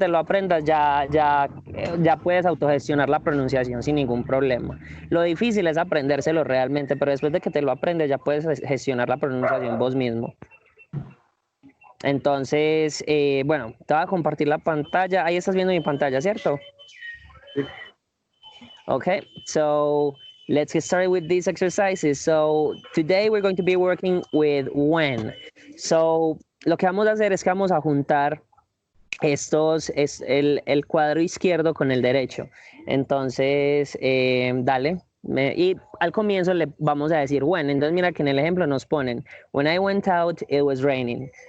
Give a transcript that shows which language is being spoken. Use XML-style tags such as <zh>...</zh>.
<es>aprendas, ya puedes autogestionar la pronunciación sin ningún problema. Lo difícil es aprendérselo realmente, pero después de que te lo aprendes ya puedes gestionar la pronunciación vos mismo. Entonces, bueno, te voy a compartir la pantalla. Ahí estás viendo mi pantalla, ¿cierto? Sí.</es> <en>Okay, so let's get started with these exercises. So today we're going to be working with when.</en> <es>So lo que vamos a hacer es que vamos a juntar el cuadro izquierdo con el derecho. Entonces, dale. Y al comienzo le vamos a decir when. Entonces mira que en el ejemplo nos ponen,</es> <en>when I went out, it was raining.</en>